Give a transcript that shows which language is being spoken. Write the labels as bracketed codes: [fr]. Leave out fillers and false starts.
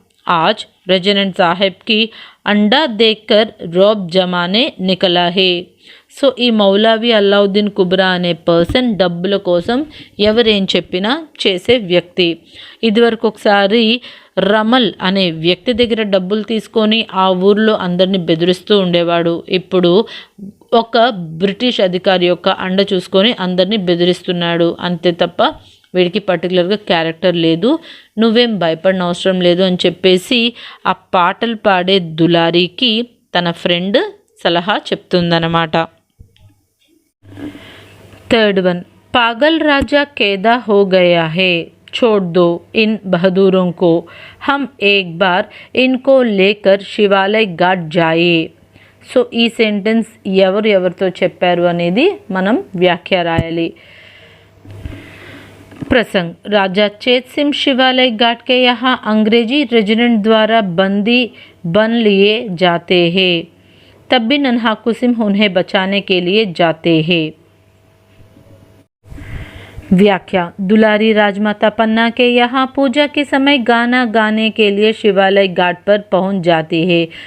[hi] आज रेजिडेंट साहब की अंडा देखकर रौब जमाने निकला है. [te] సో ఈ మౌలవి అల్లావుద్దీన్ కుబ్రా అనే పర్సన్ డబ్బుల కోసం ఎవరేం చెప్పినా చేసే వ్యక్తి. ఇదివరకు ఒకసారి రమల్ అనే వ్యక్తి దగ్గర డబ్బులు తీసుకొని ఆ ఊర్లో అందరినీ బెదిరిస్తూ ఉండేవాడు. ఇప్పుడు ఒక బ్రిటిష్ అధికారి యొక్క అండ చూసుకొని అందరినీ బెదిరిస్తున్నాడు. అంతే తప్ప వీడికి పర్టికులర్గా క్యారెక్టర్ లేదు, నువ్వేం భయపడిన అవసరం లేదు అని చెప్పేసి ఆ పాటలు పాడే దులారీకి తన ఫ్రెండ్ సలహా చెప్తుందన్నమాట. [en] third one, [hi] पागल राजा कैदा हो गया है, छोड़ दो इन बहादुरों को, हम एक बार इनको लेकर शिवालय घाट जाए. [te] సో ఈ సెంటెన్స్ ఎవరితో చెప్పారు అనేది మనం వ్యాఖ్య రాయాలి. [hi] प्रसंग, राजा चेत सिंह शिवालय घाट के यहाँ अंग्रेजी रेजिडेंट द्वारा बंदी बन लिए जाते हैं, तब भी नन्हाकू सिंह उन्हें बचाने के लिए जाते हैं. व्याख्या, दुलारी राजमाता पन्ना के यहाँ पूजा के समय गाना गाने के लिए शिवालय घाट पर पहुंच जाती है.